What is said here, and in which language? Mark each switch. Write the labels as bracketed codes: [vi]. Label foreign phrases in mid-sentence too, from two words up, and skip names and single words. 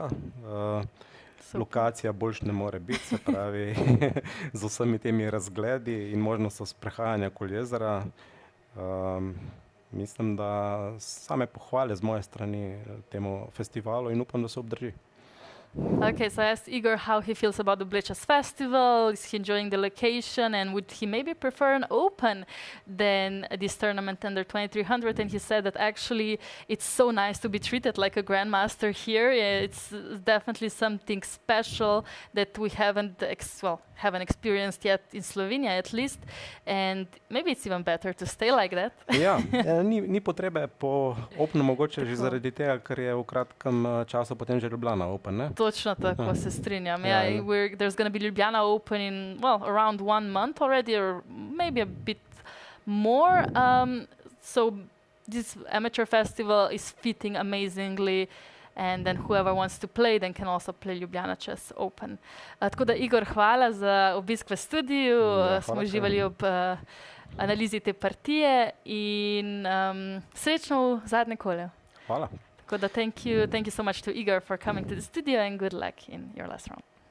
[sl] Lokacija boljš ne more biti, se pravi, z vsemi temi razgledi in možnostjo sprehajanja okoli jezera. Mislim, da same pohvale z moje strani temu festivalu in upam, da se obdrži. [en] Okay, so I asked Igor how he feels about the Bled Chess Festival. Is he enjoying the location, and would he maybe prefer an open than this tournament under 2300? And he said that actually it's so nice to be treated like a grandmaster here. It's definitely something special that we haven't haven't experienced yet in Slovenia at least, and maybe it's even better to stay like that. [sl] Ja, ni potrebe po Openu mogoče že zaradi tega, ker je v kratkem času potem že Ljubljana Open, ne? Točno tako se strinjam. Ja, [en] Yeah, there's going to be Ljubljana Open in, around 1 month already, or maybe a bit more. So this amateur festival is fitting amazingly, and then whoever wants to play then can also play Ljubljana Chess Open. [sl] Tako da Igor, hvala za obisk v studiu. Smo uživali ob analizi te partije in srečno v zadnje kole. Hvala. Tako da [en] thank you so much to Igor for coming to the studio, and good luck in your last round.